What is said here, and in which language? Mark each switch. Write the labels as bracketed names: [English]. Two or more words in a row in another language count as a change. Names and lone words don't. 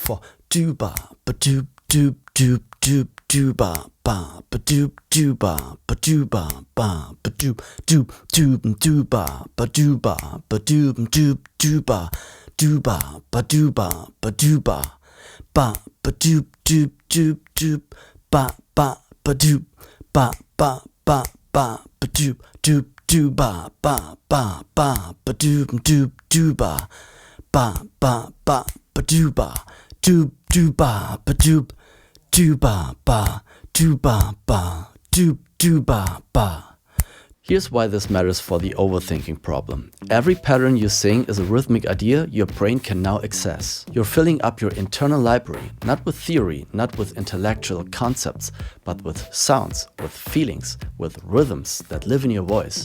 [English] Dooba, ba doop, doop, doop, doop doo ba ba ba doop doo ba ba doo ba ba ba doop doop doop doo ba ba doo ba ba doop doop doo ba doo ba ba doo ba ba doo ba ba ba doop doop doop doop ba ba ba doop ba ba ba ba ba doop doop doo ba ba ba ba ba doop doop doo ba ba ba ba ba doo ba doop doo ba ba doop doo ba ba doo ba ba doop doo ba ba. Here's why this matters for the overthinking problem. Every pattern you sing is a rhythmic idea your brain can now access. You're filling up your internal library, not with theory, not with intellectual concepts, but with sounds, with feelings, with rhythms that live in your voice.